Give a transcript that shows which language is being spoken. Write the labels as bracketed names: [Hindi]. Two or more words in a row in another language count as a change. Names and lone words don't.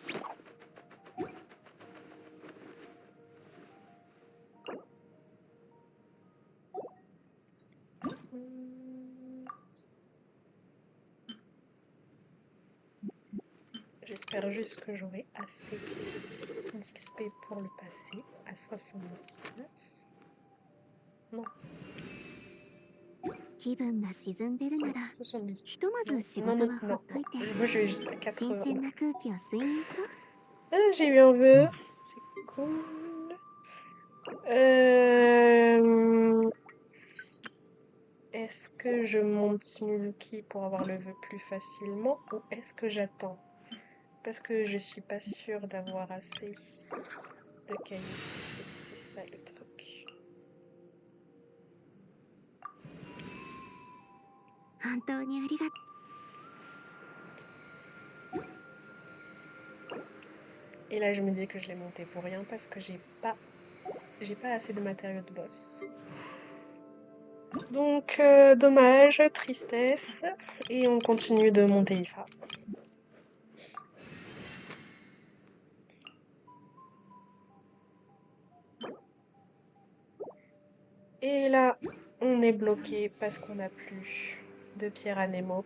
[French] J'espère juste que j'aurai assez d'XP pour le passer à 79. Non, [Japanese] 気分が沈んでるなら [French] 70. [Japanese] ひとまず仕 [French] Non, [Japanese] 事 [French] non, [Japanese] はほ [French] non, [Japanese] っといて [French] moi je vais juste à [Japanese] 新 [French] 80. [Japanese] 鮮な空気を吸いに行こ [French] Ah, j'ai eu un vœu, c'est cool. Est-ce que je monte Mizuki pour avoir le vœu plus facilement ou est-ce que j'attends? Parce que je suis pas sûre d'avoir assez de cahiers. C'est ça le truc. [Japanese] う本当にありが [French] Et là, je me dis que je l'ai monté pour rien parce que j'ai pas assez de matériaux de boss. Donc, dommage, tristesse. Et on continue de monter IFA. Et là, on est bloqué parce qu'on n'a plus de pierre à Nemo.